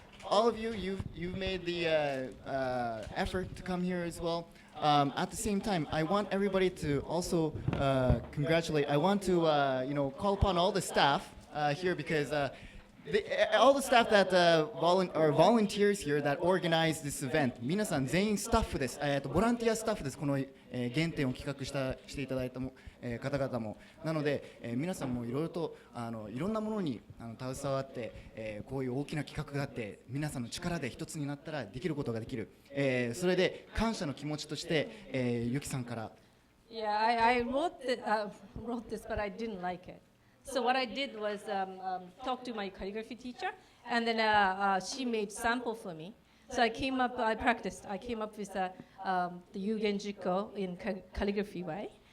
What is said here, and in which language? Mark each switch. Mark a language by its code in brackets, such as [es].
[en] All of you, you've made the effort to come here as well. At the same time, I want everybody to also congratulate. I want to, call upon all the staff here, because all the staff that volunteers here that organize this event, [ja] 皆さん全員スタッフです。ボランティアスタッフです。この原点を企画していただいた方々も。なので、皆さんもいろいろといろんなものに携わって、こういう大きな企画があって、皆さんの力で一つになったらできることができる。それで感謝の気持ちとして、ゆきさんから [en] Yeah, I wrote this, but I didn't like it. So what I did was talk to my calligraphy teacher, and then she made sample for me. So I practiced. I came up with the Yugenjiko in calligraphy way.